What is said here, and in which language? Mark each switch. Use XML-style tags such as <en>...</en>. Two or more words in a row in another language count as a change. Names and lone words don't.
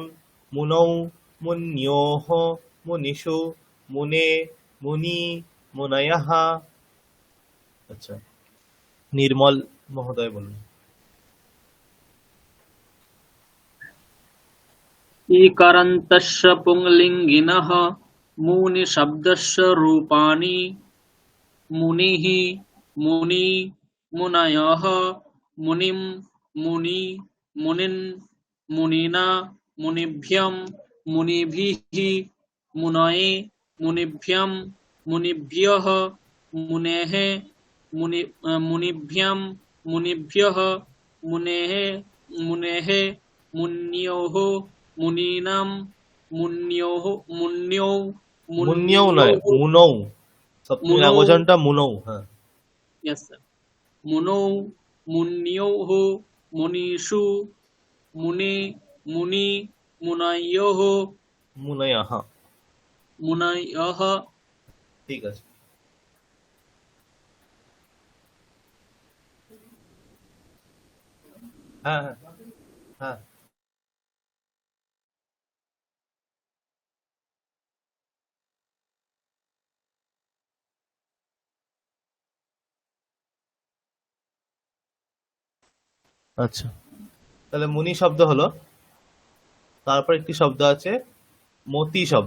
<sa>মুনৌ মুন্যোঃ মুনিষু। মুনে মুনি মুনয়ঃ।</sa> <bn>আচ্ছা, নির্মল মহোদয় বলুন।</bn> <sa>ईकारन्तस्य पुंलिङ्गिनः मुनिशब्दस्य रूपाणि मुनिः मुनि मुनयः मुनिं मुनि मुनिन् मुनिना मुनिभ्यं मुनिभिः मुनये मुनिभ्यं मुनिभ्यः मुनेः मुनिभ्यं मुनिभ्यः मुनेः मुनेः मुन्योः मुनीनां मुन्योः मुन्यो</sa> <bn>মুন্যও নয়, মুনৌ। সপ্তমী মুনৌ। একবচনটা মুনৌ। হ্যাঁ,</bn> <en>Yes, sir.</en> <sa>मुनौ मुन्योः मुनीषु मुनि मुनि मुनयोः</sa> <bn>মুনয়ঃ। मुनयः। ঠিক আছে। হ্যাঁ হ্যাঁ হ্যাঁ। আচ্ছা, তাহলে মুনি শব্দ হলো, তারপর একটি শব্দ আছে মতি শব্দ।</bn>